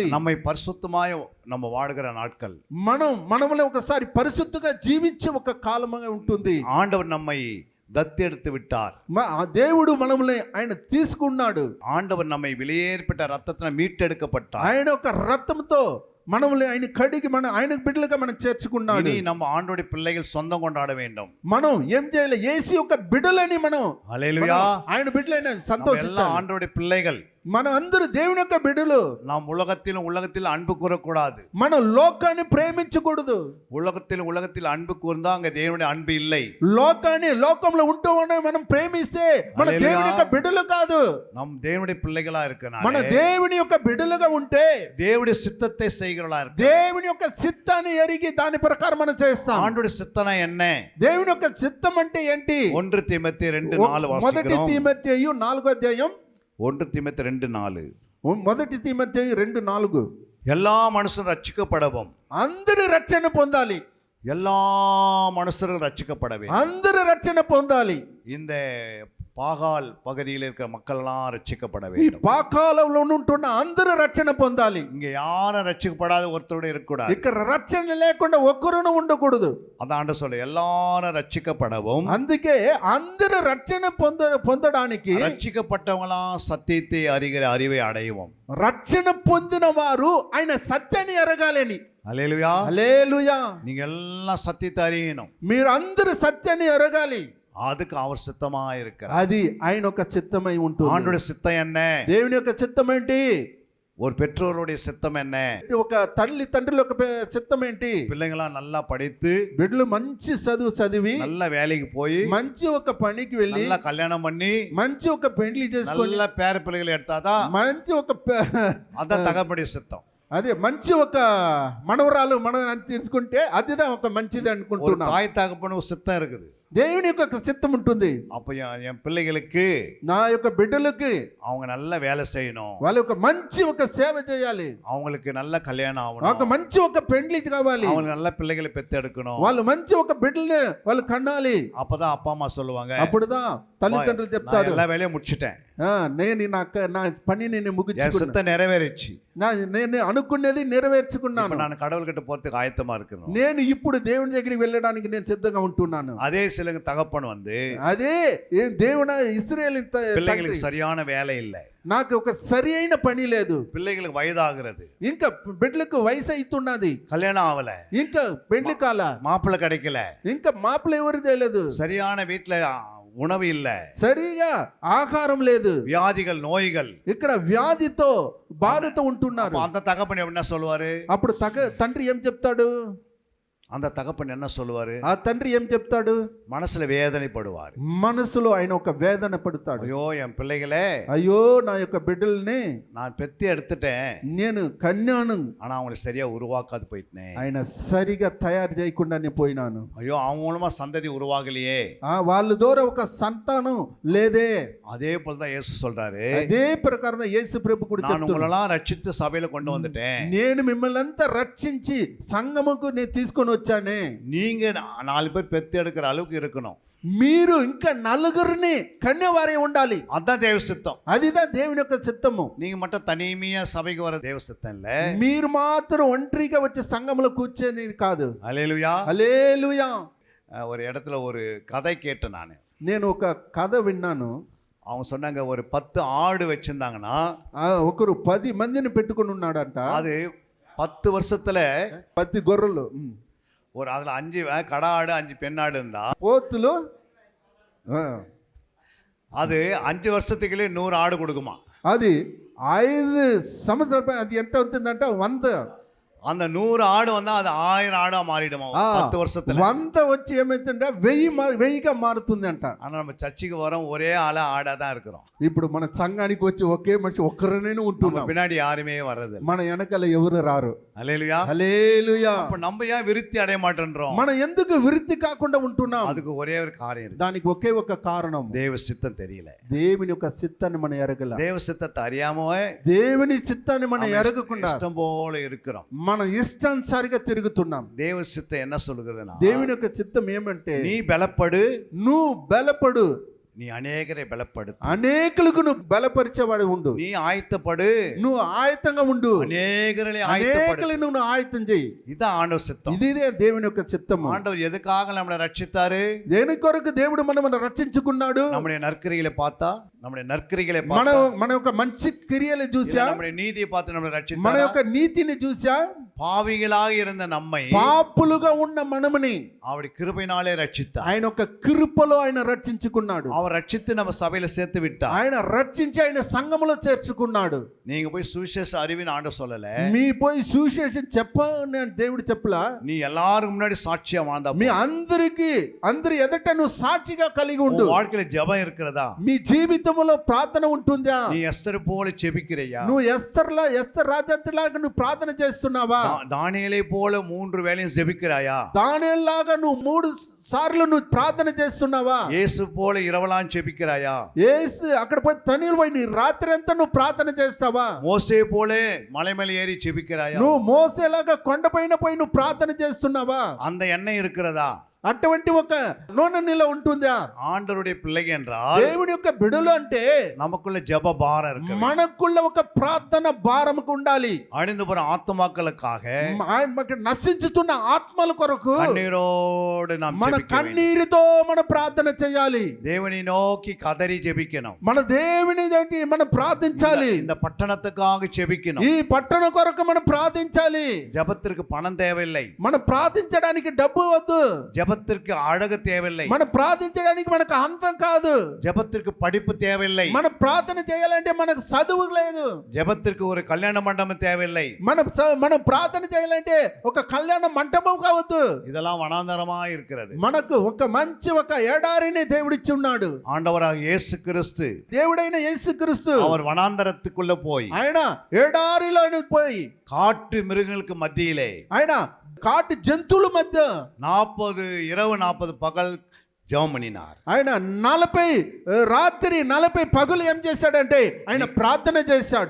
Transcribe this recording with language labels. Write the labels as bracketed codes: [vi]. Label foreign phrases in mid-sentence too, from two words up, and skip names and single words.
[ta] நம்மை பரிசுத்தமாய் நம்ம வாழ்கிற நாட்கள், [te] మనములో ఒకసారి పరిశుద్ధంగా జీవించే ఒక కాలముగా ఉంటుంది. [ta] ஆண்டவர் நம்மை దత్తెடுத்து విట్టాர். [te] దేవుడు మనల్ని ఆయన తీసుకున్నాడు. [ta] ஆண்டவர் நம்மை வெளியேற்பட்ட ரத்தத்தினால் மீட்டெடுக்கப்பட்டார். [te] ఆయన ఒక రక్తంతో మనల్ని ఆయన కడిగి ఆయన బిడ్డలుగా మనం చేర్చుకున్నాడు. [ta] இனி நம்ம ஆண்டோடைய பிள்ளைகள் சொந்தம் கொண்டாட வேண்டும். [te] మనం ఏం చేయాలి? యేసు యొక్క బిడ్డలని మనం, హల్లెలూయా, ఆయన బిడ్డలైన సంతోషించాలి. [ta] ஆண்டோடைய பிள்ளைகள், [te] మనం అందరూ దేవుని యొక్క బిడ్డలు. [ta] நாம் உலகத்தில் அன்பு கூறக்கூடாது, [te] మనం లోకాన్ని ప్రేమించకూడదు. [ta] உலகத்தில் அன்பு கூர்ந்தா அங்க தேவனுடைய அன்பு இல்லை. [te] లోకంలో ఉంటూ మనం ప్రేమిస్తే మన దేవుని యొక్క బిడ్డలు కాదు. [ta] நாம் தேவனுடைய பிள்ளைகளா இருக்கனால, [te] మన దేవుని యొక్క బిడ్డలుగా ఉంటే [ta] தேவனுடைய சித்தத்தை செய்கிறவர்களா இருக்க, [te] దేవుని యొక్క చిత్తాన్ని ఎరిగి దాని ప్రకారం మనం చేస్తాం. [ta] ஆண்டோடைய சித்தம் என்ன? [te] దేవుని యొక్క చిత్తం అంటే ఏంటి? [ta] 1 தீமோத்தேயு 2:4 వాసిக்கிறோம். [te] మొదటి తీమోతేయు 4వ అధ్యాయం, [ta] 1 தீமோத்தேயு 2:4. [te] మొదటి తీమోతేయు 2:4. [ta] எல்லா மனுஷரும் ரட்சிக்கப்படவும், [te] అందరూ రక్షణ పొందాలి, [ta] எல்லா மனுஷரும் ரட்சிக்கப்பட வேண்டும், [te] అందరూ రక్షణ పొందాలి. [ta] இந்த பாகால் பகுதியில் இருக்கிற மக்கள் எல்லாம் ரட்சிக்கப்பட [te] ఈ [ta] வேண்டும். [te] పాకాలంలో ఉంటున్న అందరూ రక్షణ పొందాలి. [ta] இங்க யாரும் ரட்சிக்கப்படாத ஒருத்தரோட இருக்கக்கூடாது. [te] ఇక్కడ రక్షణ లేకుండా ఒక్కరును ఉండకూడదు. [ta] அதான் ஆண்டவர் சொல்ல, எல்லாரும் ரட்சிக்கப்படவும், [te] అందుకే అందరూ రక్షణ పొందడానికి, [ta] ரட்சிக்கப்பட்டவங்களாம் சத்தியத்தை அறிகிற அறிவை அடையவும், [te] రక్షణ పొందిన వారు ఆయన సత్యాన్ని ఎరగాలని. [ta] ஹல்லேலூயா, [te] హల్లెలూయా. [ta] நீங்க எல்லாம் சத்தியத்தை அறியணும். [te] మీరు అందరూ సత్యాన్ని ఎరగాలి. [ta] அதுக்கு அவர் சித்தமா இருக்கிறார். [te] అది ఆయన యొక్క చిత్తమై ఉంటుంది. [ta] ஆண்டோட சித்தம் என்ன? [te] దేవుని యొక్క చిత్తం ఏంటి? [ta] ஒரு பெற்றோருடைய சித்தம் என்ன? [te] ఒక తండ్రుల యొక్క చిత్తం ఏంటి? [ta] பிள்ளைங்களாம் நல்லா படித்து, [te] బిడ్డలు మంచి చదువు చదివి, [ta] நல்ல வேலைக்கு போய், [te] మంచి ఒక పనికి వెళ్ళి, [ta] நல்ல கல்யாணம் பண்ணி, [te] మంచి ఒక పెళ్లి చేసుకొని, [ta] நல்ல பேர பிள்ளைகளை எடுத்தாதான் [te] మంచి ఒక [ta] அதான் தகப்பனுடைய சித்தம். [te] అదే మంచి ఒక మనవరాలు మనం తీసుకుంటే అదిదా ఒక మంచిది అనుకుంటున్నాం. [ta] தாய் தகப்பனு சித்தம் இருக்குது. [te] దేవుని యొక్క చిత్తం ఉంటుంది. [ta] அப்ப என் பிள்ளைகளுக்கு [te] నా యొక్క బిడ్డలకి [ta] அவங்க நல்ல வேலை செய்யணும், [te] వాళ్ళ ఒక మంచి ఒక సేవ చేయాలి, [ta] அவங்களுக்கு நல்ல கல்யாணம் [te] ఒక [ta] ஆகணும், [te] మంచి ఒక పెండ్లి కావాలి, [ta] அவங்க நல்ல பிள்ளைகளை பெத்தெடுக்கணும். [te] వాళ్ళు మంచి ఒక బిడ్డల్ని వాళ్ళు కన్నాలి. [ta] அப்பதான் அப்பா அம்மா சொல்லுவாங்க, [te] అప్పుడుதான் తల్లిదండ్రులు [ta] நான் [te] చెప్తారు, [ta] எல்லா வேலையும் முடிச்சிட்டேன், [te] నేను నా పని నేను [ta] என் [te] ముగించుకున్నా, [ta] சித்தம் நிறைவேறிச்சு, [te] నేను అనుకున్నది నెరవేర్చుకున్నాను, [ta] இப்ப நான் கடவுள்கிட்ட போறதுக்கு ஆயத்தமா இருக்கணும். [te] నేను ఇప్పుడు దేవుని దగ్గరికి వెళ్ళడానికి నేను సిద్ధంగా ఉంటున్నాను. [ta] அதே சில தகப்பன் வந்து [te] అదే దేవుని ఇశ్రాయేలు [ta] பிள்ளைகளுக்கு சரியான வேலை இல்லை, [te] నాకు ఒక సరి అయిన పని లేదు, [ta] பிள்ளைகளுக்கு வயதாகிறது, [te] ఇంకా బిడ్డలకు వయసు అవుతున్నది, [ta] கல்யாணம் ஆகல, [te] ఇంకా పెళ్లి కాల, [ta] மாப்பிள்ளை கிடைக்கல, [te] ఇంకా మాపలు ఎవరు తెలియదు, [ta] சரியான வீட்டுல உணவு இல்ல, [te] సరిగా ఆహారం లేదు, [ta] வியாதிகள் நோய்கள். [te] ఇక్కడ వ్యాధితో బాధతో ఉంటున్నారు. [ta] அப்ப அந்த தகப்பன் என்ன சொல்லுவாரு? [te] అప్పుడు తండ్రి ఏం చెప్తాడు? [ta] அந்த தகப்பன் என்ன சொல்லுவாரு? [te] ఆ తండ్రి ఏం చెప్తాడు? [ta] மனசுல வேதனைப்படுவார், [te] మనసులో ఆయన ఒక వేదన పడతాడు. [ta] ஐயோ என் பிள்ளைகளே, [te] అయ్యో నా యొక్క బిడ్డల్ని [ta] நான் பெத்தி எடுத்துட்டேன், [te] నేను కన్యాను, [ta] ஆனா அவங்களை சரியா உருவாக்காது போயிட்டேன், [te] ఆయన సరిగా తయారు చేయకుండానే పోయినాను, [ta] ஐயோ அவங்க மூலமா சந்ததி உருவாகலையே, [te] వాళ్ళ ద్వారా ఒక సంతానం లేదే. [ta] அதே போலதான் இயேசு சொல்றாரு, [te] అదే ప్రకారం యేసు ప్రభు కూడా [ta] நான் [te] చెప్తున్నాడు, [ta] உங்களெல்லாம் ரட்சித்து சபையில கொண்டு வந்துட்டேன், [te] నేను మిమ్మల్ని అంతా రక్షించి సంఘముకు నేను తీసుకొని వచ్చానే, [ta] நீங்க 4 பேர் பெத்து எடுக்கிற அளவுக்கு இருக்கணும், [te] మీరు ఇంకా నలుగురిని కన్యవారే ఉండాలి. [ta] அதான் தேவ சித்தம். [te] అదిదా దేవుని యొక్క చిత్తము. [ta] நீங்க மட்டும் தனிமையா சபைக்கு வர தேவ சித்தம் இல்ல, [te] మీరు మాత్రం ఒంటరిగా వచ్చి సంఘములో కూర్చొని కాదు. [ta] அல்லேலூயா. [te] హల్లెలూయా. [ta] ஒரு இடத்துல ஒரு கதை கேட்டேன் நான். [te] నేను ఒక కథ విన్నాను. [ta] அவங்க சொன்னாங்க, ஒரு 10 ஆடு வச்சிருந்தாங்கன்னா [te] ఒకరు 10 మందిని పెట్టుకుని ఉన్నాడంట. [ta] அது 10 வருஷத்துல [te] 10 గొర్రెలు, [ta] ஒரு அதுல 5 கடா ஆடு 5 பெண்ணாடு இருந்தா [te] పోతులు, [ta] அது 5 வருஷத்துக்குள்ளே 100 ஆடு கொடுக்குமா. [te] అది 5 సంవత్సరాల అది ఎంత అవుతుందంట? 100. [ta] அந்த 100 ஆடு வந்தா அது 1000 ஆடா மாறிடுமா 10 வருஷத்துல. [te] 100 వచ్చి ఏమైతుంటే 1000గా మారుతుంది అంట. [ta] ஆனா நம்ம சர்ச்சுக்கு வரோம், ஒரே ஆளா ஆடா தான் இருக்கிறோம். [te] ఇప్పుడు మన సంఘానికి వచ్చి ఒకే మనిషి ఒక్కరనే [ta] நம்ம [te] ఉంటున్నాం, [ta] பின்னாடி யாருமே வர்றது இல்ல. [te] మన వెనకాల ఎవరు రారు. [ta] அல்லேலூயா. [te] హల్లెలూయా. [ta] அப்ப நம்ம ஏன் விருத்தி அடைய மாட்டேன்றோம்? [te] మనం ఎందుకు విరుద్ధి కాకుండా ఉంటున్నాం? [ta] அதுக்கு ஒரே ஒரு காரியம் இருக்கு, [te] దానికి ఒకే ఒక కారణం, [ta] தேவ சித்தம் தெரியல. [te] దేవుని యొక్క చిత్తాన్ని మనం ఎరగల. [ta] தேவ சித்தத்தை அறியாமவே [te] దేవుని చిత్తాన్ని మనం ఎరగకుండా [ta] இஷ்டம் போல இருக்கிறோம், [te] మన ఇష్టానుసారిగా తిరుగుతున్నాం. [ta] தேவ சித்தம் என்ன சொல்லுகிறதுனா, [te] దేవుని యొక్క చిత్తం ఏమంటే, [ta] நீ బలపడు, [te] నువ్వు బలపడు, [ta] நீ அநேகரை பலப்படுத்து, [te] అనేకులకు నువ్వు బలపరిచేవాడు ఉండు, [ta] நீ ஆயத்தப்படு, [te] నువ్వు ఆయత్తంగా ఉండు, [ta] அநேகரை ஆயத்தப்படு. [te] అనేకులను నువ్వు ఆయత్తం చేయి. [ta] இதான் ஆண்டவர் சித்தம். [te] ఇదే దేవుని యొక్క చిత్తము. [ta] ஆண்டவர் எதுக்காக நம்மளை ரட்சித்தாரு? [te] దేని కొరకు దేవుడు మనల్ని రక్షించుకున్నాడు? [ta] நம்முடைய நற்கிரிகளை பார்த்தா, நம்முடைய நற்கிரிகளை [te] మన [ta] பார்த்தா, [te] మన యొక్క మంచి క్రియలు చూసా, [ta] நம்முடைய நீதியை பார்த்து நம்மளை [te] మన [ta] ரட்சித்தாரா? [te] యొక్క నీతిని చూసా, [ta] பாவிகளாக இருந்த நம்மை [te] పాపులుగా ఉన్న మనముని [ta] அவருடைய கிருபையினாலே ரட்சித்தார். [te] ఆయన ఒక కృపలో ఆయన రక్షించుకున్నాడు. [ta] அவர் ரட்சித்து நம்ம சபையில சேர்த்து விட்டார். [te] ఆయన రక్షించి ఆయన సంఘములో చేర్చుకున్నాడు. [ta] நீங்க போய் சுவிசேஷ அறிவின் ஆண்டவர் சொல்லல, [te] మీ పోయి సువిశేషం చెప్పని దేవుడు చెప్పలా, [ta] நீ எல்லாரும் முன்னாடி சாட்சியா வாழ்ந்தா [te] మీ [ta] போதும். [te] అందరి ఎదుట నువ్వు సాక్షిగా కలిగి ఉండు. [ta] உன் வாழ்க்கையில ஜெபம் இருக்கிறதா? [te] మీ జీవితంలో ప్రార్థన ఉంటుందా? [ta] நீ எஸ்தர் போல ஜெபிக்கிறையா? [te] నువ్వు ఎస్తర్ రాజంతలాగా నువ్వు ప్రార్థన చేస్తున్నావా? [ta] தானியேலை போல 3 வேளையும் ஜெபிக்கிறாயா? [te] దానిలాగా నువ్వు 3 సార్లు నువ్వు ప్రార్థన చేస్తున్నావా? [ta] இயேசு போல இரவலாம் ஜெபிக்கிறாயா? [te] యేసు అక్కడ పోయి తనిలు పోయి నీ రాత్రి అంతా నువ్వు ప్రార్థన చేస్తావా? [ta] மோசே போல மலை மேல ஏறி ஜெபிக்கிறாயா? [te] నువ్వు మోసేలాగా కొండపైన పోయి నువ్వు ప్రార్థన చేస్తున్నావా? [ta] அந்த எண்ணெய் இருக்கிறதா? [te] అటువంటి ఒక నూనె నీలో ఉంటుందా? [ta] ஆண்டவருடைய பிள்ளைகள் என்றால் [te] దేవుని యొక్క బిడ్డలు అంటే [ta] நமக்குள்ள ஜெப பாரம் இருக்கு. [te] మనకుள்ள ఒక ప్రార్థన భారముకు ఉండాలి. [ta] அழிந்து போற ஆத்துமாக்களுக்காக [te] మనకు నశించుతున్న ఆత్మల కొరకు [ta] கண்ணீரோடு நாம் [te] మన [ta] ஜெபிக்க வேண்டும். [te] కన్నీరుతో మన ప్రార్థన చేయాలి. [ta] தேவனை நோக்கி கதறி ஜெபிக்கணும். [te] మన దేవుని దగ్గరికి మనం ప్రార్థించాలి. [ta] இந்த பட்டணத்துக்காக ஜெபிக்கணும். [te] ఈ పట్టణ కొరకు మనం ప్రార్థించాలి. [ta] ஜெபத்திற்கு பணம் தேவையில்லை, [te] మనం ప్రార్థించడానికి డబ్బు వద్దు, [ta] ஜெபத்திற்கு அழகு தேவையில்லை, [te] మనం ప్రార్థించడానికి మనకు అంతం కాదు, [ta] ஜெபத்திற்கு படிப்பு தேவையில்லை, [te] మనం ప్రార్థన చేయాలంటే మనకు చదువు లేదు, [ta] ஜெபத்திற்கு ஒரு கல்யாண மண்டபம் தேவையில்லை, [te] మనం ప్రార్థన చేయాలంటే ఒక కళ్యాణ మంటపం కావద్దు. [ta] இதெல்லாம் வனாந்தரமா இருக்கிறது. [te] మనకు ఒక మంచి ఒక ఎడారిని దేవుడిచ్చి ఉన్నాడు. [ta] ஆண்டவராக இயேசு கிறிஸ்து [te] దేవుడైన యేసుక్రీస్తు [ta] அவர் வனாந்தரத்துக்குள்ள போய் [te] ఆయన ఎడారిలో పోయి [ta] காட்டு மிருகங்களுக்கு மத்தியிலே [te] ఆయన కాటి జంతువుల మధ్య [ta] 40 இரவு 40 பகல் ஜெபம் பண்ணினார். [te] ఆయన 40 రాత్రి 40 పగులు ఏం చేశాడంటే ఆయన ప్రార్థన చేశాడు.